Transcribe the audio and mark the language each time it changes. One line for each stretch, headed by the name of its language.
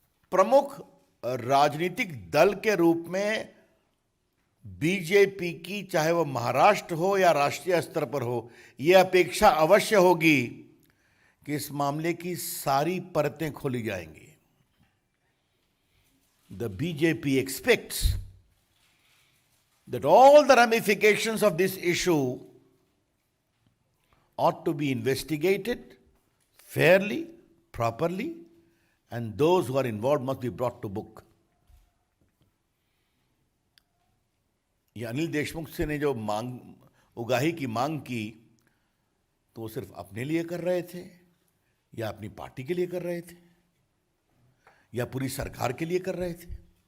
Hindi: प्रमुख राजनीतिक दल के रूप में बीजेपी की, चाहे वह महाराष्ट्र हो या राष्ट्रीय स्तर पर हो, यह अपेक्षा अवश्य होगी कि इस मामले की सारी परतें खोली जाएंगी।
English: The BJP expects that all the ramifications of this issue ought to be investigated fairly, properly, and those who are involved must be brought to book.
Hindi: ये अनिल देशमुख से ने जो उगाही की मांग की, तो वो सिर्फ अपने लिए कर रहे थे या अपनी पार्टी के लिए कर रहे थे या पूरी सरकार के लिए कर रहे थे?